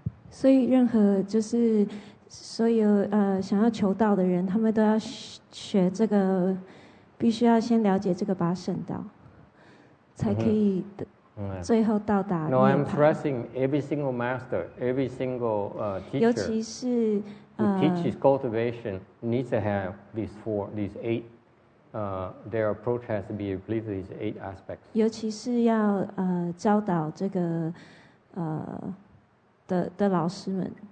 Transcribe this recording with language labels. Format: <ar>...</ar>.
<zh>So, 任何就是所有想要求道的人，他们都要学这个，必须要先了解这个八圣道，才可以最后到达涅槃。</zh> <en>No, I'm stressing every single master, every single teacher</en> <zh>尤其是</zh> <en>who teaches cultivation needs to have these 8. Their approach has to be replete with these 8 aspects.</en> <zh>尤其是要教导这个的老师们。</zh>